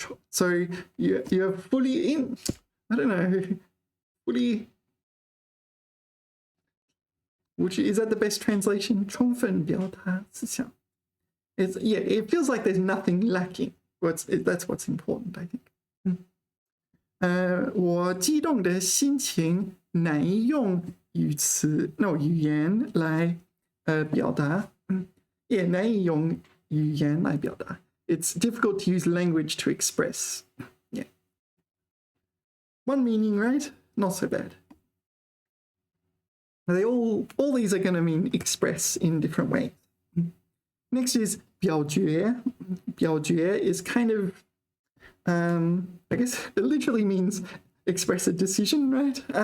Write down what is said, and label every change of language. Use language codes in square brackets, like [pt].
[en] So you're fully in, I don't know, fully, is that the best translation? [zh] 充分表达思想. [en] Yeah, it feels like there's nothing lacking. That's what's important, I think. [zh] 我激动的心情难以用语言来表达。也难以用语言来表达。 [en] It's difficult to use language to express. Yeah. One meaning, right? Not so bad. They all these are going to mean express in different ways. Next is 表决.表决 is kind of, I guess it literally means express a decision, right?